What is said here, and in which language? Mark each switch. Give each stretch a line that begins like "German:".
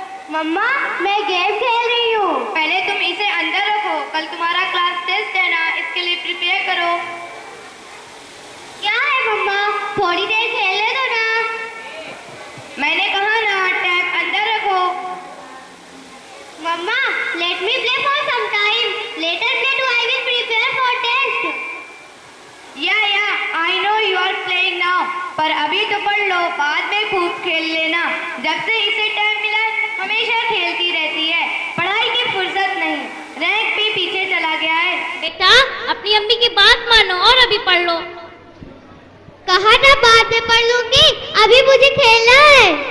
Hindi: मम्मा, मैं गेम खेल रही हूँ। पहले तुम इसे अंदर रखो, कल तुम्हारा क्लास टेस्ट है ना, इसके लिए प्रिपेयर करो। क्या है मम्मा, थोड़ी देर खेलने दो ना। मैंने कहा ना, टैब अंदर रखो। मम्मा,
English: let me play for some time. Later play I will prepare for test. Yeah, I know you are playing now.
Hindi: पर अभी तो पढ़ लो, बाद में खूब खेल लेना। जब से इसे टाइम मिला हमेशा खेलती रहती है, पढ़ाई की फुर्सत नहीं, रैंक भी पीछे चला गया है। बेटा, अपनी अम्मी की बात मानो और अभी पढ़ लो। कहा ना बाद में पढ़ लूंगी, अभी मुझे खेलना है।